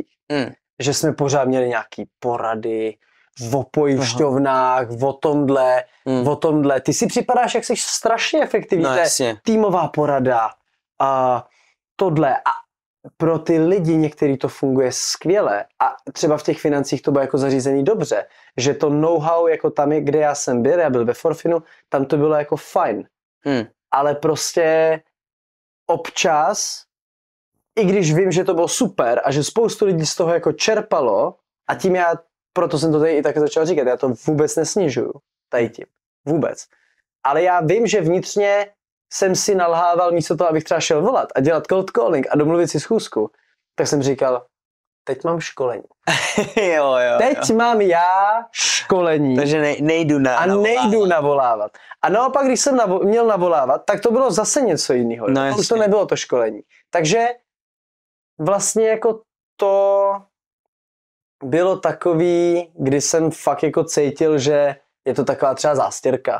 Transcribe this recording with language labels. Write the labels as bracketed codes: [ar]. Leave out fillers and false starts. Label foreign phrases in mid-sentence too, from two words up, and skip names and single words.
[cs] Že jsme pořád měli nějaký porady o pojišťovnách, o tomhle. Ty si připadáš, jak jsi strašně efektivní. No, týmová porada a tohle. A pro ty lidi některý to funguje skvěle. A třeba v těch financích to bylo jako zařízený dobře. Že to know-how, jako tam, kde já jsem byl, já byl ve Forfinu, tam to bylo jako fajn. Ale prostě občas, i když vím, že to bylo super a že spoustu lidí z toho jako čerpalo, a tím proto jsem to tady i tak začal říkat, já to vůbec nesnižuju, tady tím, vůbec. Ale já vím, že vnitřně jsem si nalhával místo toho, abych třeba šel volat a dělat [en] cold calling [cs] a domluvit si schůzku, tak jsem říkal, teď mám školení. jo. Teď mám já školení. Takže nejdu navolávat. A naopak, když jsem měl navolávat, tak to bylo zase něco jiného. No, už to nebylo to školení. Takže vlastně jako to bylo takový, kdy jsem fakt jako cítil, že je to taková třeba zástěrka.